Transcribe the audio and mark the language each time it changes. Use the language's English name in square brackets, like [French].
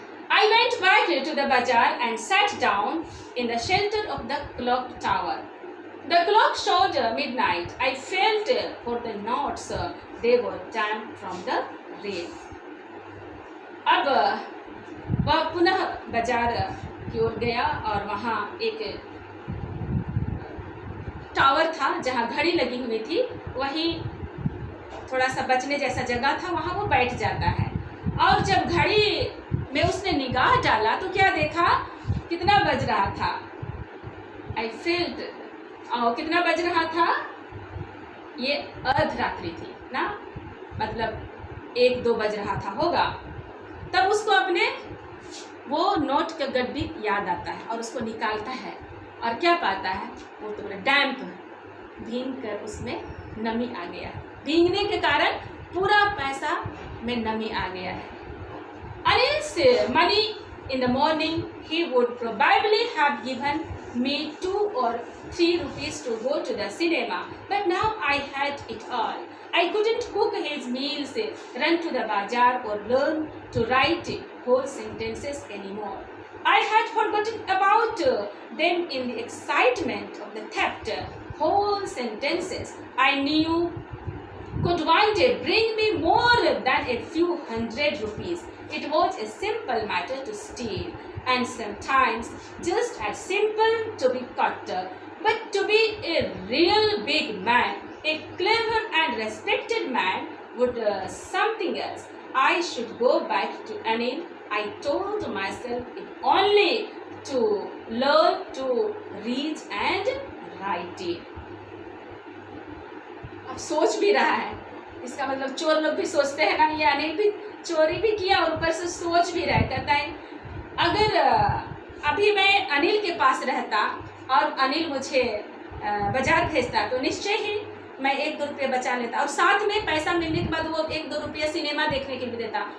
[English] I went back to the bazaar and sat down in the shelter of the clock tower. The clock showed midnight. I felt for the knots. They were damp from the rain. [Hindi] अब वह पुनः बाजार की ओर गया और वहाँ एक tower था जहाँ घड़ी लगी हुई थी, वहीं थोड़ा सा बचने जैसा जगह था, वहाँ वो बैठ जाता है. और जब घड़ी में उसने निगाह डाला तो क्या देखा? कितना बज रहा था? आई फील्ड, कितना बज रहा था? ये अर्धरात्रि थी ना, मतलब 1-2 बज रहा था होगा. तब उसको अपने वो नोट का गड्डी याद आता है और उसको निकालता है और क्या पाता है? वो तो डैम्प, भीग कर उसमें नमी आ गया. भीगने के कारण पूरा पैसा में नमी आ गया है. [English] Anil's money in the morning, he would probably have given me 2 or 3 rupees to go to the cinema, but now I had it all. I couldn't cook his meals, run to the bazaar or learn to write whole sentences anymore. I had forgotten about them in the excitement of the theft. Whole sentences I knew could one day bring me more than a few hundred rupees. It was a simple matter to steal, and sometimes just as simple to be caught. But to be a real big man, a clever and respected man, would something else. I should go back to Anil. I told myself, if only to learn to read and write it. [Hindi] अब सोच भी रहा है, इसका मतलब चोर लोग भी सोचते हैं ना, ये अनिल भी चोरी भी किया और ऊपर से सोच भी रहा. कहता है अगर अभी मैं अनिल के पास रहता और अनिल मुझे बाजार भेजता तो निश्चय ही मैं 1-2 रुपये बचा लेता और साथ में पैसा मिलने के बाद वो 1-2 रुपये सिनेमा देखने के लिए देता.